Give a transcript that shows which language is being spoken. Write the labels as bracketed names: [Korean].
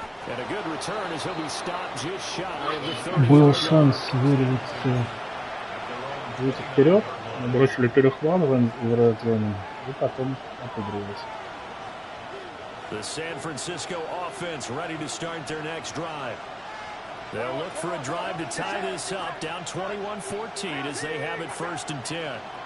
[English] And a good return as he'll be stopped just shy of the 30. [Russian] Был шанс вырваться. Выйти вперед, набросили перехват в red-зоне и потом отыгрывались. [English] The San Francisco offense ready to start their next drive. They'll look for a drive to tie this up, down 21-14 as they have it 1st and 10.